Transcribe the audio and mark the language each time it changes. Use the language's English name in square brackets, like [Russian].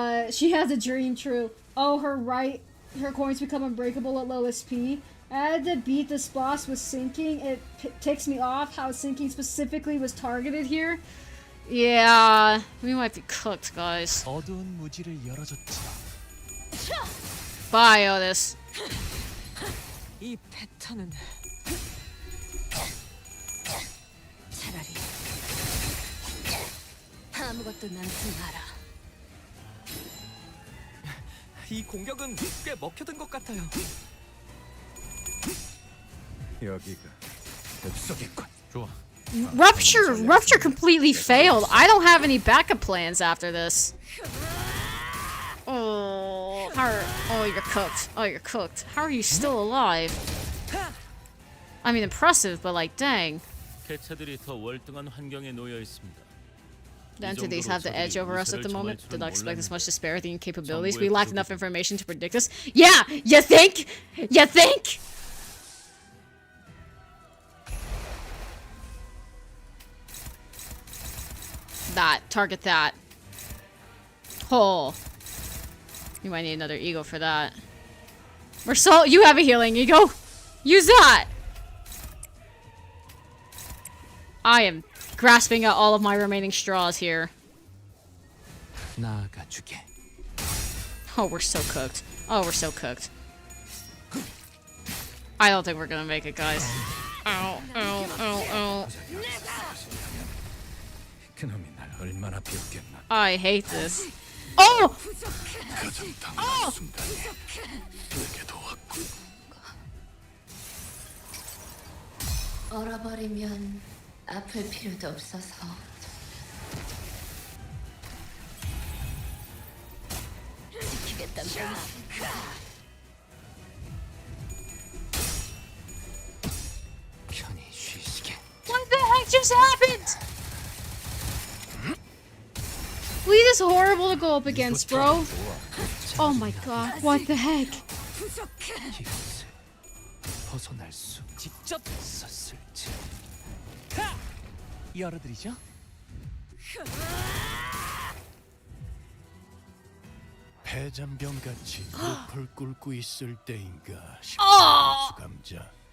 [English] She has a dream true. Oh, her coins become unbreakable at low SP. I had to beat this boss with sinking. It ticks me off how sinking specifically was targeted here. Yeah, we might be cooked, guys. [Korean] 어두운 무지를 열어줬지요. [English] Bye, Otis. [Korean] 이 패턴은 차라리 아무것도 남지 마라. 이 공격은 꽤 먹혀든 것 같아요. 여기가 뱃속이군. 좋아. [English] Rupture completely failed. I don't have any backup plans after this. Oh, you're cooked. Oh, you're cooked. How are you still alive? I mean, impressive, but like, dang. [Korean] 개체들이 더 월등한 환경에 놓여 있습니다. [English] The entities have the edge over us at the moment. Did not expect this much disparity in capabilities. We lacked enough information to predict this. Yeah, you think? You think? That. Target that. Oh. You might need another ego for that. Mersault, you have a healing ego. Use that. I am grasping at all of my remaining straws here. [Korean] 나아가주게. [English] Oh, we're so cooked. Oh, we're so cooked. I don't think we're gonna make it, guys. Ow, ow, ow, ow. [Korean] 그놈이 날 얼마나 비웃겠나. I hate this. Oh! 가장 당황한 순간에 내게도 왔군. 얼어버리면 아플 필요도 없어서. 지키겠단다. 편히 쉬시게. [English] What the heck just happened? Fleet is horrible to go up against, bro. Oh my god, what the heck? [Korean] 이것을 벗어날 수 직접 썼을지. 열어드리죠. 폐잔병같이 무릎을 꿇고 있을 때인가 싶다. 수감자.